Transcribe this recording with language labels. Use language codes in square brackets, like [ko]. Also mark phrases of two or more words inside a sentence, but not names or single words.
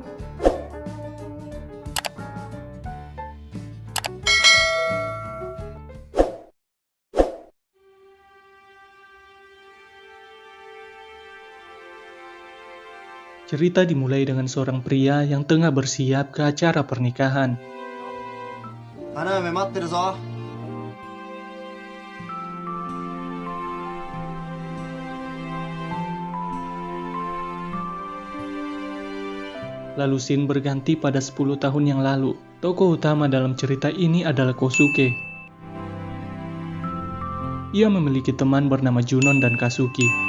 [id] Cerita dimulai dengan seorang pria yang tengah bersiap ke acara pernikahan. [ja] 花嫁待ってるぞ。 [id] Lalu scene berganti pada 10 tahun yang lalu. Tokoh utama dalam cerita ini adalah Kosuke. Ia memiliki teman bernama Junon dan Kazuki.